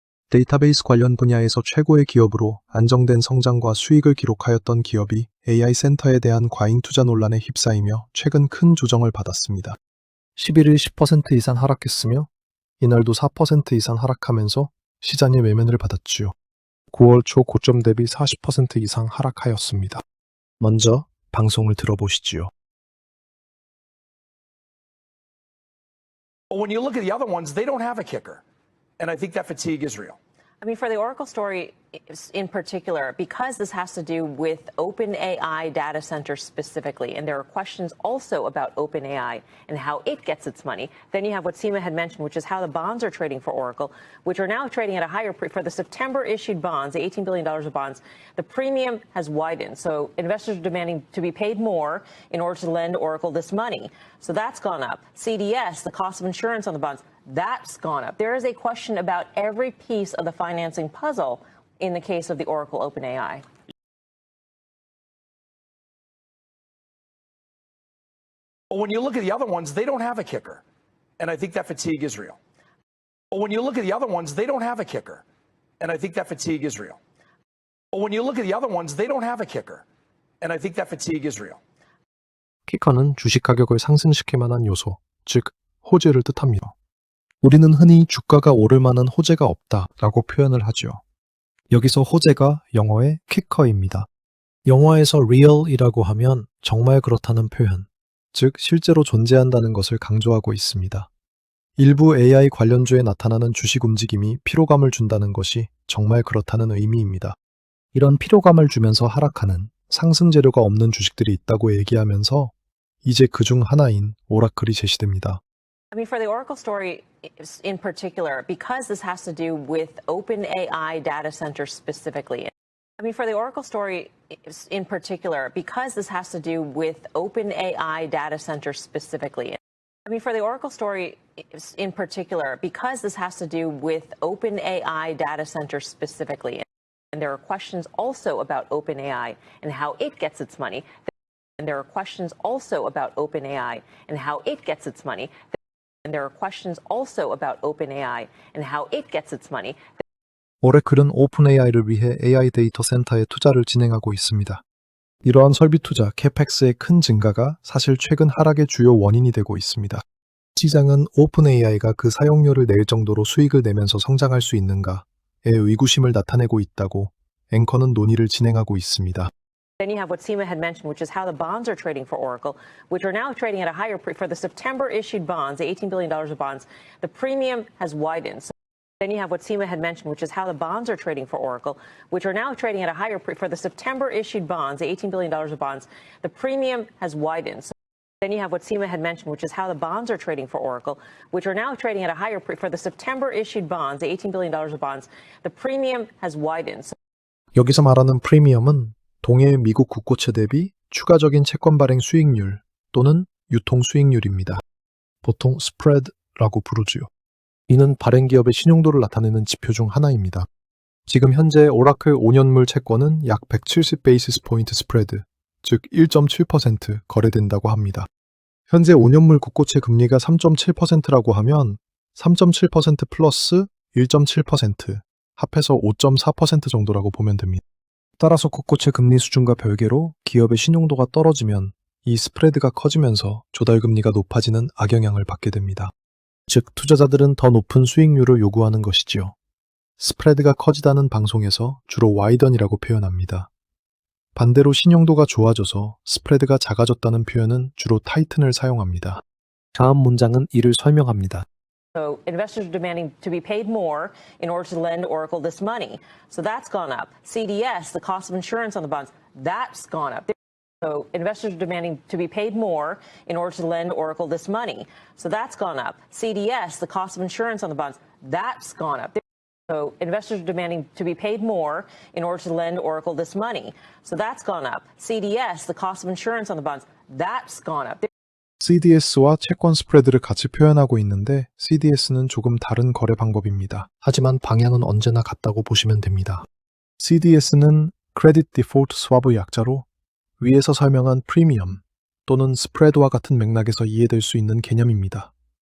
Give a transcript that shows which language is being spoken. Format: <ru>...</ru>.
<ko>데이터베이스 관련 분야에서 최고의 기업으로 안정된 성장과 수익을 기록하였던 기업이 AI 센터에 대한 과잉 투자 논란에 휩싸이며 최근 큰 조정을 받았습니다. 11일 10% 이상 하락했으며 이날도 4% 이상 하락하면서 시장의 외면을 받았지요. 9월 초 고점 대비 40% 이상 하락하였습니다. 먼저 방송을 들어보시지요.</ko> <en>But when you look at the other ones, they don't have a kicker. And I think that fatigue is real. I mean, for the Oracle story in particular, because this has to do with OpenAI data centers specifically, and there are questions also about OpenAI and how it gets its money. Then you have what Seema had mentioned, which is how the bonds are trading for Oracle, which are now trading at a higher for the September issued bonds, the $18 billion of bonds. The premium has widened, so investors are demanding to be paid more in order to lend Oracle this money. So that's gone up. CDS, the cost of insurance on the bonds, that's gone up. There is a question about every piece of the financing puzzle in the case of the Oracle OpenAI. But when you look at the other ones, they don't have a kicker. And I think that fatigue is real. But when you look at the other ones, they don't have a kicker. And I think that fatigue is real. But when you look at the other ones, they don't have a kicker. And I think that fatigue is real.</en> <ko>키커는 주식 가격을 상승시킬 만한 요소, 즉 호재를 뜻합니다. 우리는 흔히 주가가 오를 만한 호재가 없다라고 표현을 하죠. 여기서 호재가 영어의 키커입니다. 영어에서 real이라고 하면 정말 그렇다는 표현, 즉 실제로 존재한다는 것을 강조하고 있습니다. 일부 AI 관련주에 나타나는 주식 움직임이 피로감을 준다는 것이 정말 그렇다는 의미입니다. 이런 피로감을 주면서 하락하는 상승 재료가 없는 주식들이 있다고 얘기하면서 이제 그중 하나인 오라클이 제시됩니다.</ko> <en>I mean, for the Oracle story in particular, because this has to do with OpenAI data centers specifically. I mean, for the Oracle story in particular, because this has to do with OpenAI data centers specifically. I mean, for the Oracle story in particular, because this has to do with OpenAI data centers specifically. And there are questions also about OpenAI and how it gets its money. And there are questions also about OpenAI and how it gets its money. And there are questions also about OpenAI and how it gets its money.</en> <ko>오래클은 오픈AI를 위해 AI 데이터 센터에 투자를 진행하고 있습니다. 이러한 설비 투자 캐펙스의 큰 증가가 사실 최근 하락의 주요 원인이 되고 있습니다. 시장은 오픈AI가 그 사용료를 낼 정도로 수익을 내면서 성장할 수 있는가에 의구심을 나타내고 있다고 앵커는 논의를 진행하고 있습니다.</ko> <en>Then you have what Seema had mentioned, which is how the bonds are trading for Oracle, which are now trading at a higher for the September issued bonds, the $18 billion of bonds. The premium has widened. So then you have what Seema had mentioned, which is how the bonds are trading for Oracle, which are now trading at a higher for the September issued bonds, the $18 billion of bonds. The premium has widened. So then you have what Seema had mentioned, which is how the bonds are trading for Oracle, which are now trading at a higher for the September issued bonds, the $18 billion of bonds. The premium has widened. So</en> <ko>여기서 말하는 프리미엄은 동해 미국 국고채 대비 추가적인 채권 발행 수익률 또는 유통 수익률입니다. 보통 스프레드라고 부르지요. 이는 발행 기업의 신용도를 나타내는 지표 중 하나입니다. 지금 현재 오라클 5년물 채권은 약 170 베이시스 포인트 스프레드, 즉 1.7% 거래된다고 합니다. 현재 5년물 국고채 금리가 3.7%라고 하면 3.7% 플러스 1.7%, 합해서 5.4% 정도라고 보면 됩니다. 따라서 국고채 금리 수준과 별개로 기업의 신용도가 떨어지면 이 스프레드가 커지면서 조달금리가 높아지는 악영향을 받게 됩니다. 즉, 투자자들은 더 높은 수익률을 요구하는 것이지요. 스프레드가 커지다는 방송에서 주로 와이던이라고 표현합니다. 반대로 신용도가 좋아져서 스프레드가 작아졌다는 표현은 주로 타이튼을 사용합니다. 다음 문장은 이를 설명합니다.</ko> <en>So investors are demanding to be paid more in order to lend Oracle this money. So that's gone up. CDS, the cost of insurance on the bonds, that's gone up. So investors are demanding to be paid more in order to lend Oracle this money. So that's gone up. CDS, the cost of insurance on the bonds, that's gone up. So investors are demanding to be paid more in order to lend Oracle this money. So that's gone up. CDS, the cost of insurance on the bonds, that's gone up.</en> <ko>CDS와 채권 스프레드를 같이 표현하고 있는데 CDS는 조금 다른 거래 방법입니다. 하지만 방향은 언제나 같다고 보시면 됩니다. CDS는 크레딧 디폴트 스왑의 약자로 위에서 설명한 프리미엄 또는 스프레드와 같은 맥락에서 이해될 수 있는 개념입니다.</ko>